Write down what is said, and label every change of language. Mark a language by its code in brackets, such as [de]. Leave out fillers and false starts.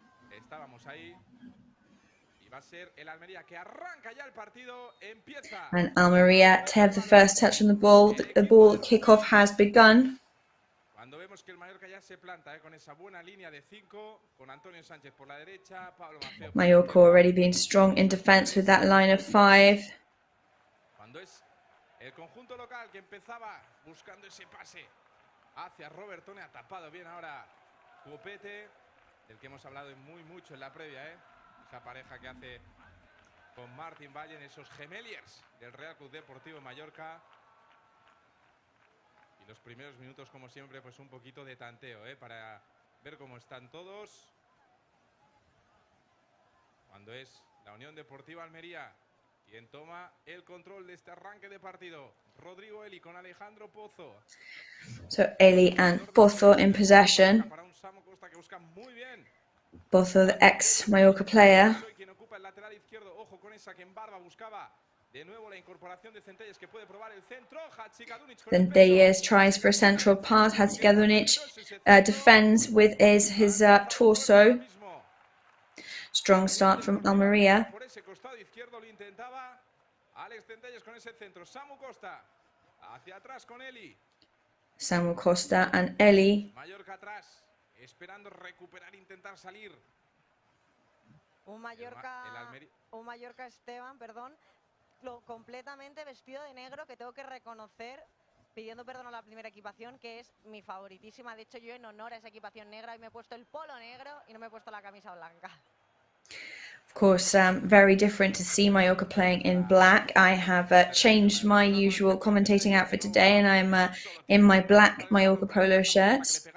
[es] Estábamos ahí y va a ser el Almería que arranca ya el partido, empieza. [en] And Almería to have the first touch on the ball kickoff has begun. [es] Cuando vemos que el Mallorca ya se planta con esa buena línea de 5 con Antonio Sánchez por la derecha, Pablo Maffeo. [en] Mallorca already being strong in defence with that line of 5. [es] Cuando es el conjunto local que empezaba buscando ese pase hacia Robertone, ha tapado bien ahora Copete, del que hemos hablado mucho en la previa, esa pareja que hace con Martin Vallen, esos gemeliers del Real Club Deportivo Mallorca. Y los primeros minutos, como siempre, pues un poquito de tanteo, para ver cómo están todos. Cuando es la Unión Deportiva Almería Quien toma el control de este arranque de partido. Rodrigo Eli con Alejandro Pozo. [en] So Eli and Pozo in possession. [es] Para un Samu Costa que busca muy bien. [en] Pozo, the ex-Mallorca player. [es] Quien ocupa el lateral izquierdo. Ojo con esa que en barba buscaba de nuevo la incorporación de Centelles que puede probar el centro. [en] Then Deyes tries for a central pass. Hatzikadunic defends with his torso. Strong start from Almería. [es] Por ese costado izquierdo lo intentaba Alex Centelles con ese centro. Samu Costa hacia atrás con Eli. [en] Samu Costa and Eli. [es] Mallorca atrás, esperando recuperar, intentar salir. Un Mallorca Esteban, perdón, completamente vestido de negro, que tengo que reconocer, pidiendo perdón a la primera equipación, que es mi favoritísima. De hecho, yo en honor a esa equipación negra me he puesto el polo negro y no me he puesto la camisa blanca. [en] Of course, very different to see Mallorca playing in black. I have changed my usual commentating outfit today, and I'm in my black Mallorca polo shirt.